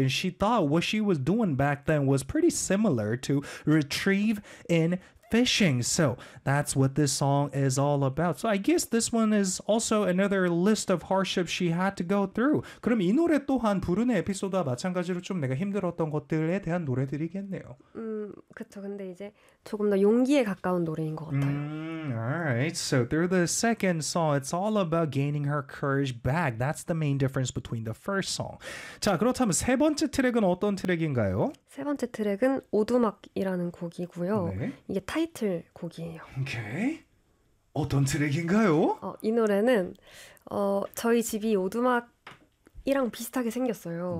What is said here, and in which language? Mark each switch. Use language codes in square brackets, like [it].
[en] And she thought what she was doing back then was pretty similar to retrieve in fishing. So that's what this song is all about. So I guess this one is also another list of hardships she had to go through. [ko] 그럼 이 노래 또한 불운의 에피소드와 마찬가지로 좀 내가 힘들었던 것들에 대한 노래들이겠네요. 그쵸. 근데 이제 조금 더 용기에 가까운 노래인 것 같아요. [en] Alright, so through the second song, it's all about gaining her courage back. That's the main difference between the first song. [ko] 자, 그렇다면 세 번째 트랙은 어떤 트랙인가요? 세 번째 트랙은 오두막이라는 곡이고요. 네. 이게 타이틀 곡이에요. 오케이. 어떤 트랙인가요? 이 노래는 저희 집이 오두막이랑 비슷하게 생겼어요.